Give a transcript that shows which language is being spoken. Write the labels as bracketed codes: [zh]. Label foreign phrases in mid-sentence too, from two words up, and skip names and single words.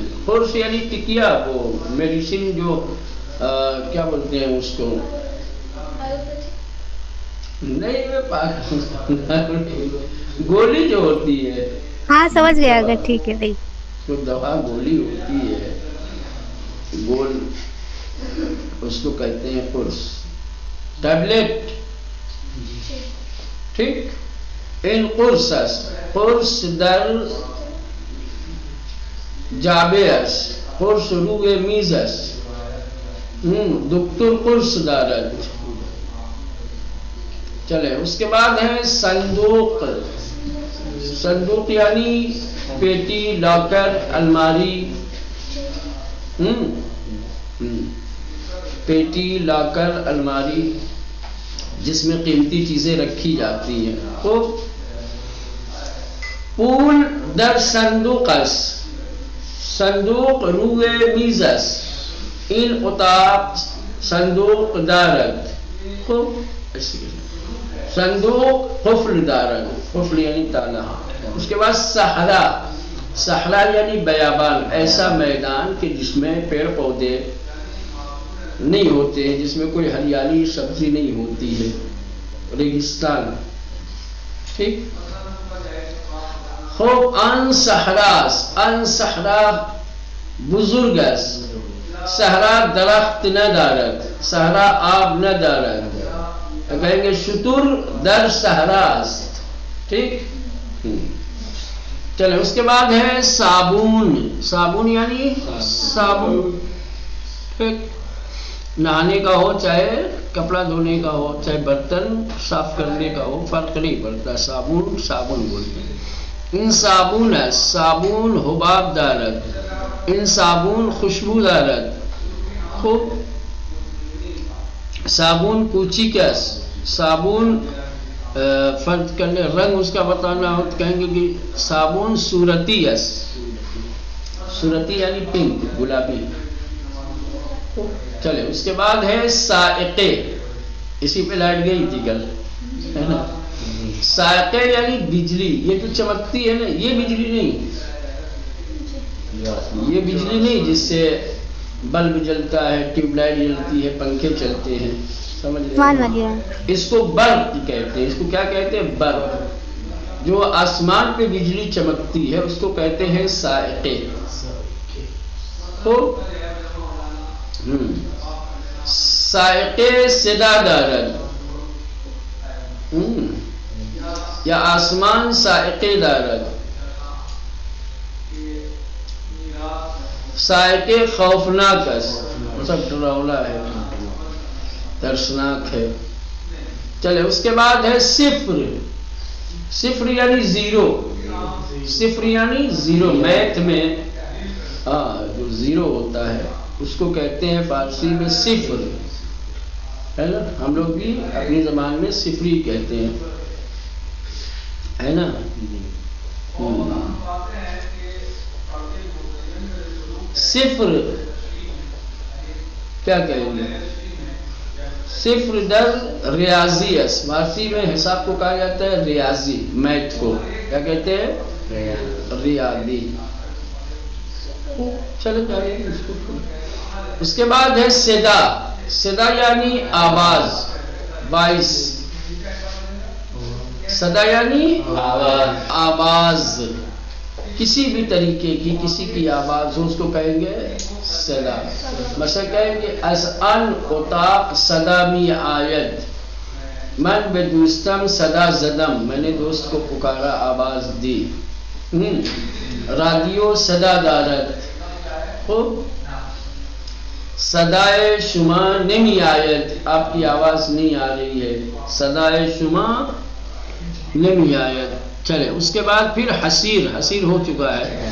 [ur] قرص یعنی ٹکیا، وہ میڈیسن جو کیا بولتے ہیں اس کو، نہیں گولی جو ہوتی ہے. ہاں سمجھ گیا. اگر ٹھیک ہے بھائی، تو دوا گولی ہوتی ہے گول، اس کو کہتے ہیں قرص، ٹیبلٹ. ٹھیک. [fa] ان قرصس، قرص در جابیس، قرص روئے میزس، دکتر قرص دارد. [ur] چلے اس کے بعد ہے صندوق. صندوق یعنی پیٹی، لاکر، الماری. پیٹی، لاکر، الماری، جس میں قیمتی چیزیں رکھی جاتی ہیں. [fa] خوب، پول در صندوقس، صندوق روئے میزس، ان اتاق صندوق دارد. خوب، صندوق قفل دارد. [ur] قفل یعنی تالا. اس کے بعد صحرا. صحرا یعنی بیابان، ایسا میدان کہ جس میں پیڑ پودے نہیں ہوتے ہیں، جس میں کوئی ہریالی سبزی نہیں ہوتی ہے، ریگستان. [fa] ٹھیک. خوب، ان صحراس، ان صحرا بزرگس، صحرا درخت نہ دارد، صحرا آب نہ دارد. [ur] کہیں گے [fa] شتر در صحراست. [ur] ٹھیک. چلے اس کے بعد ہے صابون. صابون یعنی صابن. ٹھیک، نہانے کا ہو، چاہے کپڑا دھونے کا ہو، چاہے برتن صاف کرنے کا ہو، فرق نہیں پڑتا. صابن صابن بولتے ہیں. [fa] این صابون است، صابون حباب دارد، این صابون خوشبو دارد. خوب، صابون کوچیک است، صابون [ur] فرض کرنے رنگ اس کا بتانا ہو تو کہیں گے کہ [fa] صابون صورتی است، صورتی [ur] یعنی پنک، گلابی. چلے اس کے بعد ہے سائقے، اسی پہ لائٹ گئی تھی کل، ہے نا. سائقے یعنی بجلی، یہ جو چمکتی ہے نا، یہ بجلی نہیں، یہ بجلی نہیں جس سے بلب جلتا ہے، ٹیوب لائٹ جلتی ہے، پنکھے چلتے ہیں، سمجھ رہے ہیں. اس کو برق کہتے ہیں. اس کو کیا کہتے ہیں؟ برق. جو آسمان پہ بجلی چمکتی ہے اس کو کہتے ہیں سائقے. [fa] تو سائقے صدا دارد، یا آسمان سائقے دارد. سائقے خوفناک است، [ur] سب ڈراونا ہے، ترسناک ہے. چلے اس کے بعد ہے صفر. صفر یعنی زیرو، صفر یعنی زیرو. میتھ میں جو زیرو ہوتا ہے اس کو کہتے ہیں فارسی میں صفر، ہے نا. ہم لوگ بھی اپنی زبان میں صفر ہی کہتے ہیں، ہے نا. صفر کیا کہیں گے؟ [fa] صفر در ریاضی است. [ur] فارسی میں حساب کو کہا جاتا ہے ریاضی، میتھ کو کیا کہتے ہیں؟ ریاضی. چلو جائیں گے اس کو. اس کے بعد ہے صدا. صدا یعنی آواز، وائس. صدا یعنی آواز، کسی بھی طریقے کی کسی کی آواز ہو اس کو کہیں گے صدا. مثلا کہیں گے [fa] از ان اتاق صدا می آید، من به دوستم صدا زدم، [ur] میں نے دوست کو پکارا، آواز دی. [fa] رادیو صدا دارد. خوب. صدائے شما نمی آید، [ur] آپ کی آواز نہیں آ رہی ہے، [fa] صدائے شما نمی آید. [ur] چلے اس کے بعد پھر حسیر. حسیر ہو چکا ہے.